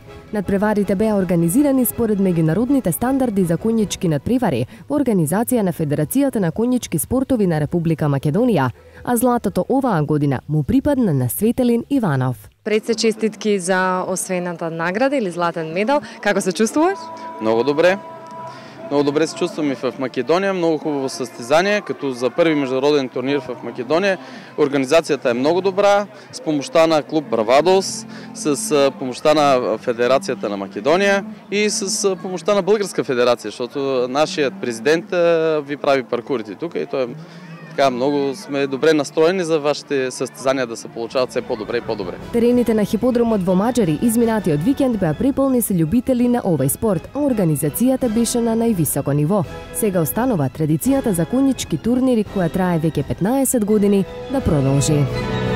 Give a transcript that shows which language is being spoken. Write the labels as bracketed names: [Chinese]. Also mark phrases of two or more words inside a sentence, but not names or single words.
[Macedonian] Надпреварите беа организирани според меѓународните стандарди за конјички надпревари во организација на Федерацијата на конјички спортови на Република Македонија, а златото оваа година му припадна на Светелин Иванов. Пред се честитки за освоената награда или златен медал. Како се чувствуваш? [Bulgarian] Много добре. Много добре се чувствам и в Македонија, много хубаво състезание, като за първи международен турнир в Македонија. Организацията е много добра, с помощта на клуб Бравадос, с помощта на Федерацията на Македонија и с помощта на Българска федерация, защото нашият президент ви прави паркурите тук и той е много сме добре настроени за вашите състезания да се получават все по-добре и по-добре. [Macedonian] Терените на хиподромот во Маџари изминатиот викенд беа приполни се љубители на овој спорт, а организацијата беше на највисоко ниво. Сега останува традицијата за конјички турнири која трае веќе 15 години да продолжи.